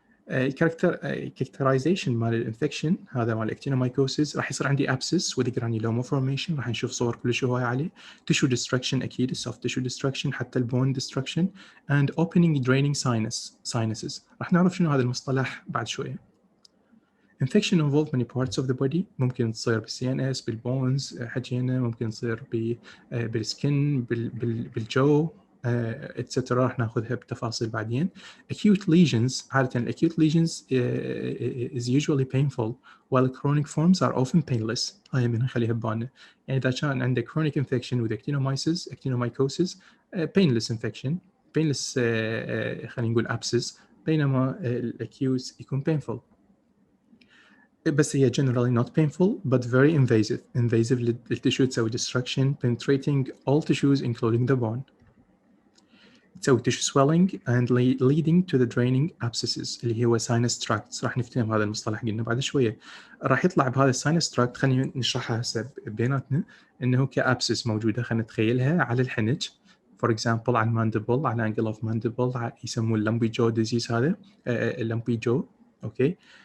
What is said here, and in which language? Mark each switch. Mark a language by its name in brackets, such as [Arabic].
[Arabic] characterization مال الانفكشن هذا مال actinomycosis راح يصير عندي [English] abscess with granuloma formation، [Arabic] راح نشوف صور كلش هواي عليه، tissue destruction اكيد [English] soft tissue destruction [Arabic] حتى البون [English] destruction and opening draining sinuses. [Arabic] راح نعرف شنو هذا المصطلح بعد شويه. [English] infection involve many parts of the body، [Arabic] ممكن تصير بالسي ان اس بالبونز حكينا، ممكن تصير بالسكن بالجو etc. راح ناخذها بتفاصيل بعدين. [English] acute lesions عادة acute lesions is usually painful while chronic forms are often painless. [Arabic] هاي من نخليها ببالنا، يعني إذا كان عندك [English] chronic infection with actinomycosis painless infection painless [Arabic] خلينا نقول abscess، بينما acute يكون painful. بس هي [English] generally not painful but very invasive للتشو، تسوي destruction penetrating all tissues including the bone، تسوي tissue swelling and leading to the draining abscesses [Arabic] اللي هو [English] sinus tracts. [Arabic] راح نفتهم هذا المصطلح قلنا بعد شوية. راح يطلع بهذا sinus tract، خلينا نشرحها هسه بيناتنا إنه كابسس موجودة، خلينا نتخيلها على الحنج for example على الماندبل، على angle of mandible، يسموه [English] lumpy jaw disease [Arabic] هذا lumpy jaw اوكي.